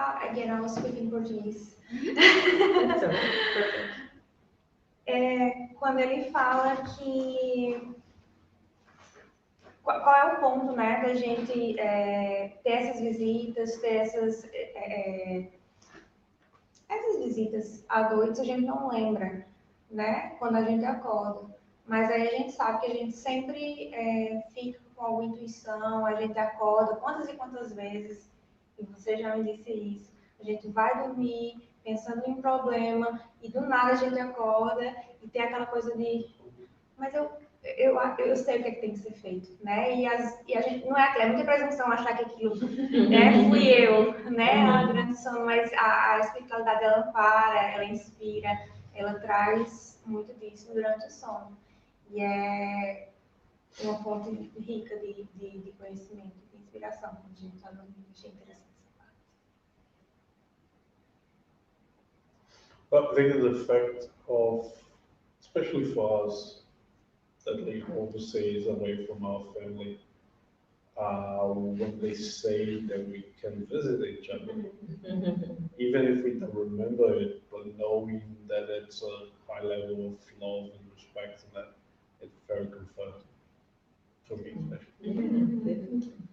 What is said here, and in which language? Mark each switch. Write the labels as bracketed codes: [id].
[en] Again, I will speak in Portuguese. Perfect. [pt] Quando ele fala que qual é o ponto, né, da gente ter essas visitas, ter essas visitas à noite, a gente não lembra, né, quando a gente acorda. Mas aí a gente sabe que a gente sempre fica com alguma intuição, a gente acorda quantas e quantas vezes, e você já me disse isso, a gente vai dormir pensando em um problema e do nada a gente acorda e tem aquela coisa de, mas eu sei o que é que tem que ser feito, né? E a gente não é muita presunção achar que aquilo fui eu, né? Durante o sono, mas a espiritualidade ela ampara, ela inspira, ela traz muito disso durante o sono. E é uma fonte rica de conhecimento, de inspiração, quando a gente está dormindo. Achei interessante essa parte. [en] But I think the effect of, especially for us that live overseas away from our family, when they say that we can visit each other, even if we don't remember it, but knowing that it's a high level of love and respect, and that it's very comforting for me, especially.